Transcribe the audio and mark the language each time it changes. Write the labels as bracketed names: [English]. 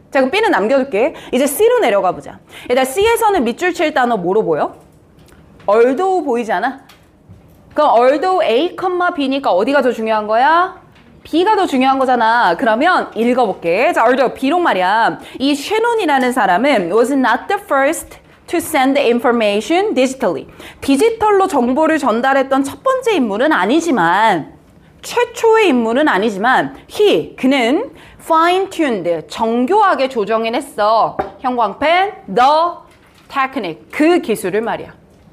[Korean] 자, 그럼 B는 남겨둘게. 이제 C로 내려가 보자. 일단 C에서는 밑줄 칠 단어 뭐로 보여? although 보이잖아? 그럼 although A, B니까 어디가 더 중요한 거야? B가 더 중요한 거잖아. 그러면 읽어볼게. 자, although 비록 말이야. 이 쉐논이라는 사람은 [English] was not the first to send information digitally. [Korean] 디지털로 정보를 전달했던 첫 번째 인물은 아니지만 최초의 인물은 아니지만 그는 [English] fine-tuned, [Korean] 정교하게 조정해냈어. 형광펜, [English] the technique, [Korean] 그 기술을 말이야.